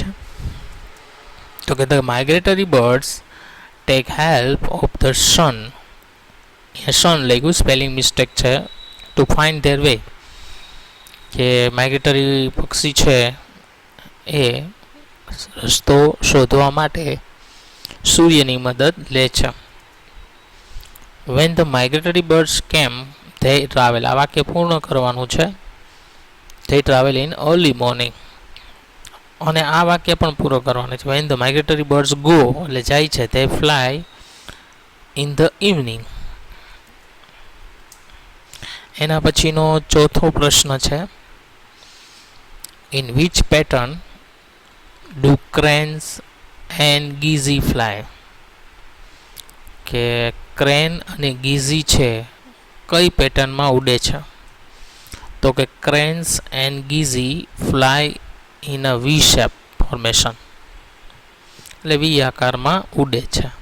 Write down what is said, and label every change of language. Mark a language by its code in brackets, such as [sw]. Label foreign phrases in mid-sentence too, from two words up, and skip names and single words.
[gu] તો કે [en] the migratory birds take help of the sun. સન લખ્યું, spelling mistake છે, to find their way. [gu] કે માઇગ્રેટરી પક્ષી છે એ રસ્તો શોધવા માટે સૂર્યની મદદ લે છે. [en] when the migratory birds came, they travel. [gu] આ વાક્ય પૂર્ણ કરવાનું છે. [en] they travel in early morning. [gu] અને આ વાક્ય પણ પૂરો કરવાનું છે. [en] when the migratory birds go [gu] એટલે જાય છે, [en] they fly in the evening. [gu] એના પછીનો ચોથો પ્રશ્ન છે, [en] in which pattern do cranes and geese fly, [gu] કે ક્રેન અને ગીઝી છે કઈ પેટર્નમાં ઉડે છે? તો કે [en] cranes and geese fly in a V shape formation, [gu] એટલે વી આકારમાં ઉડે છે.